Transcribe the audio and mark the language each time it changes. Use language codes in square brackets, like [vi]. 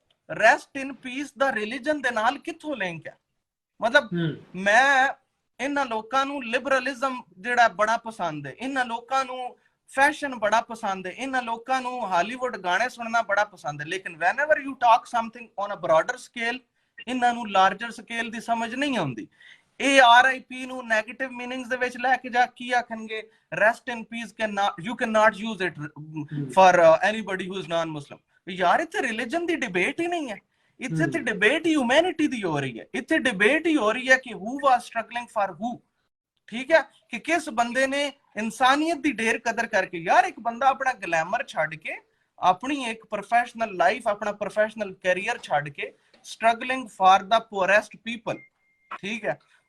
[pa] Rest ਇਨ piece ਦਾ religion ਦੇ ਨਾਲ ਕਿੱਥੋਂ ਲਿੰਕ ਹੈ? ਮਤਲਬ ਮੈਂ ਇਹਨਾਂ ਲੋਕਾਂ ਨੂੰ ਲਿਬਰਲਿਜ਼ਮ ਜਿਹੜਾ ਬੜਾ ਪਸੰਦ ਹੈ, ਇਹਨਾਂ ਲੋਕਾਂ ਨੂੰ ਫੈਸ਼ਨ ਬੜਾ ਪਸੰਦ ਹੈ, ਇਹਨਾਂ ਲੋਕਾਂ ਨੂੰ ਹਾਲੀਵੁੱਡ ਗਾਣੇ ਸੁਣਨਾ ਬੜਾ ਪਸੰਦ ਹੈ, ਲੇਕਿਨ [en] whenever you talk something on a broader scale, [pa] ਇਹਨਾਂ ਨੂੰ ਲਾਰਜਰ ਸਕੇਲ ਦੀ ਸਮਝ ਨਹੀਂ ਆਉਂਦੀ। ਇਹ RIP ਨੂੰ ਨੈਗੇਟਿਵ ਮੀਨਿੰਗਸ ਦੇ ਵਿੱਚ ਲੈ ਕੇ ਜਾ ਕੀ ਆਖਣਗੇ? [en] Rest in peace you cannot use it for anybody who is non-Muslim। [pa] ਯਾਰ ਇੱਥੇ ਰਿਲੀਜਨ ਦੀ ਡਿਬੇਟ ਹੀ ਨਹੀਂ ਹੈ, ਇੱਥੇ ਤੇ ਡਿਬੇਟ ਹਿਊਮੈਨਿਟੀ ਦੀ ਹੋ ਰਹੀ ਹੈ। ਇੱਥੇ ਡਿਬੇਟ ਹੀ ਹੋ ਰਹੀ ਹੈ ਕਿ [en] who was struggling for who, [pa] ਠੀਕ ਹੈ, ਕਿ ਕਿਸ ਬੰਦੇ ਨੇ ਇਨਸਾਨੀਅਤ ਦੀ ਢੇਰ ਕਦਰ ਕਰਕੇ। ਯਾਰ ਇੱਕ ਬੰਦਾ ਆਪਣਾ ਗਲੈਮਰ ਛੱਡ ਕੇ, ਆਪਣੀ ਇੱਕ ਪ੍ਰੋਫੈਸ਼ਨਲ ਲਾਈਫ, ਆਪਣਾ ਪ੍ਰੋਫੈਸ਼ਨਲ ਕੈਰੀਅਰ ਛੱਡ ਕੇ [en] struggling for the poorest people, [pa] ਠੀਕ ਹੈ।